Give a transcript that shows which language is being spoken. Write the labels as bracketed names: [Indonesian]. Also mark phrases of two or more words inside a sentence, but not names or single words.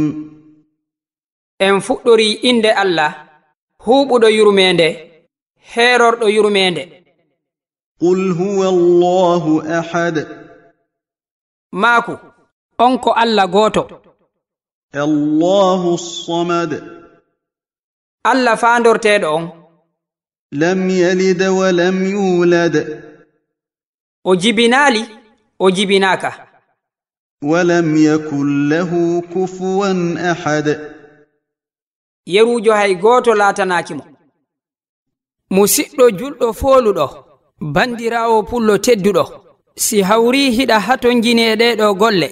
[Fula] En fuɗɗori inde Allah huɓuɗo yurmende herorɗo yurmende. [Arabic] قل هو الله أحد. [Fula] Maaku on ko Allah goto. [Arabic] الله الصمد. [Fula] Allah faandorteɗo on. [Arabic] لم يلد ولم يولد. [Fula] O jibinali o jibinaka. [Arabic] ولم يكن له كفوا أحد. [Fula] Yerujo hay goto latanakimo. Musidɗo julɗo foluɗo bandirawo pullo tedduɗo si hawri hiɗa haton jineɗeɗo golle